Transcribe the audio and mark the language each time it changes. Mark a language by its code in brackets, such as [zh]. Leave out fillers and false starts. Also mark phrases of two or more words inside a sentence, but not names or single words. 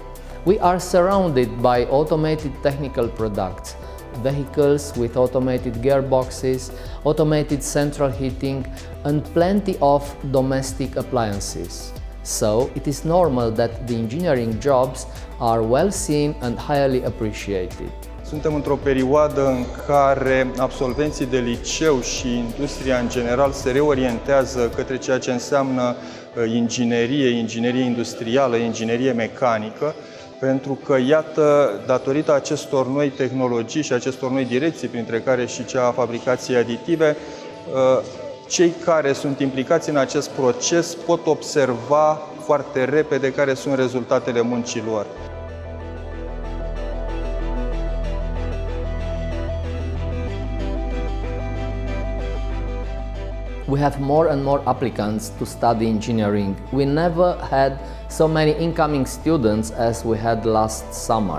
[en] We are surrounded by automated technical products, vehicles with automated gearboxes, automated central heating, and plenty of domestic appliances. So it is normal that the engineering jobs are well seen and highly appreciated. [ro] Suntem într-o perioadă în care absolvenții de liceu și industria în general se reorientează către ceea ce înseamnă inginerie industrială, inginerie mecanică, pentru că, iată, datorită acestor noi tehnologii și acestor noi direcții, printre care și cea a fabricației aditive, cei care sunt implicați în acest proces pot observa foarte repede care sunt rezultatele muncii lor. [en] We have more and more applicants to study engineering. We never had so many incoming students as we had last summer.